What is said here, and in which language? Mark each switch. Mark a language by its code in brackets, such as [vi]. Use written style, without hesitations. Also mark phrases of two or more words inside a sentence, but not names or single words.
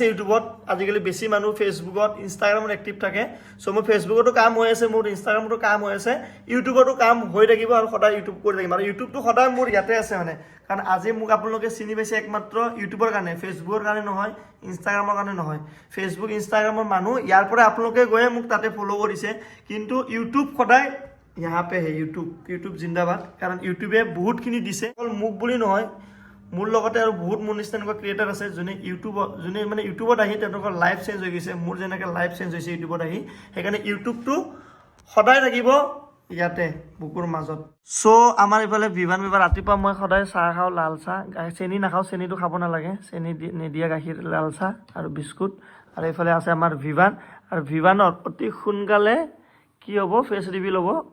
[as] ইউটিউবত আজিকালি বেছি মানুহ ফেচবুকত ইনষ্টাগ্ৰামত এক্টিভ থাকে চ' মোৰ ফেচবুকতো কাম হৈ আছে মোৰ ইনষ্টাগ্ৰামতো কাম হৈ আছে ইউটিউবতো কাম হৈ থাকিব আৰু সদায় ইউটিউব কৰি থাকিম আৰু ইউটিউবটো সদায় মোৰ ইয়াতে আছে মানে কাৰণ আজি মোক আপোনালোকে চিনি পাইছে একমাত্ৰ ইউটিউবৰ কাৰণে ফেচবুকৰ কাৰণে নহয় ইনষ্টাগ্ৰামৰ কাৰণে নহয় ফেচবুক ইনষ্টাগ্ৰামৰ মানুহ ইয়াৰ পৰা আপোনালোকে গৈয়ে মোক তাতে ফ'ল' কৰিছে কিন্তু ইউটিউব সদায় [hi] यहाँ पे है यूट्यूब जिंदाबाद [as] কাৰণ ইউটিউবে बहुतখিনি দিছে অকল মোক বুলি নহয় মোৰ লগতে আৰু বহুত মোৰ নিচিনা এনেকুৱা ক্ৰিয়েটাৰ আছে যোনে ইউটিউবত আহি তেওঁলোকৰ [en] life change [as] হৈ গৈছে মোৰ যেনেকৈ [en] life change [as] হৈছে ইউটিউবত আহি সেইকাৰণে ইউটিউবটো সদায় থাকিব ইয়াতে বুকুৰ মাজত চ' আমাৰ এইফালে ভিভান ৰাতিপুৱা মই সদায় চাহ খাওঁ লাল চাহ চেনি নাখাওঁ চেনিটো খাব নালাগে চেনি নিদিয়া গাখীৰ লাল চাহ আৰু বিস্কুট আৰু এইফালে আছে আমাৰ ভিভান আৰু ভিভানৰ অতি সোনকালে কি হ'ব [en] face reveal [as] হ'ব